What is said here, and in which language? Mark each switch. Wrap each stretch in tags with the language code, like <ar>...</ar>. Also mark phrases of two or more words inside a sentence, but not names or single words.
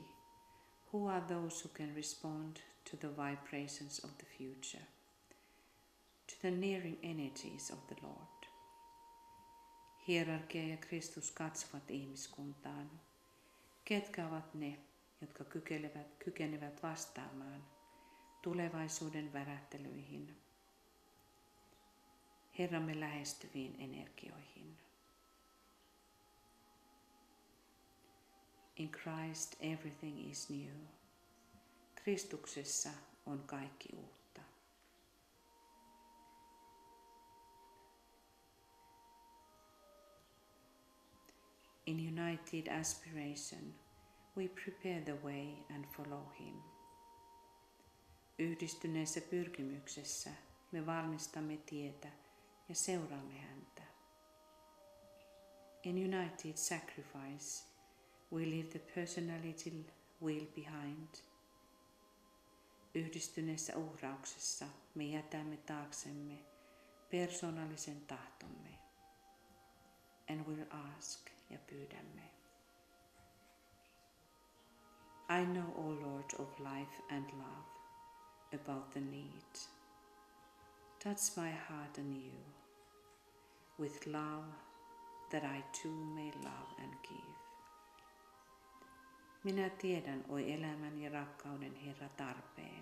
<en>Who are those who can respond to the vibrations of the future, to the nearing energies of the Lord?</en> <fi>Hierarkia ja Kristus katsovat ihmiskuntaan. Ketkä ovat ne, jotka kykenevät vastaamaan tulevaisuuden värähtelyihin, Herramme lähestyviin energioihin?</fi> <en>In Christ everything is new.</en> <fi>Kristuksessa on kaikki uutta.</fi> <en>In united aspiration, we prepare the way and follow him.</en> <fi>Yhdistyneessä pyrkimyksessä me valmistamme tietä ja seuraamme häntä.</fi> <en>In united sacrifice, we leave the personality wheel behind.</en> <fi>Yhdistyneessä uhrauksessa me jätämme taaksemme persoonallisen tahtomme.</fi> <en>And we'll ask</en> <fi>ja pyydämme.</fi> <en>I know, O Lord of life and love, about the need. Touch my heart anew with love, that I too may love and give.</en> <fi>Minä tiedän, oi elämän ja rakkauden Herra, tarpeen.</fi>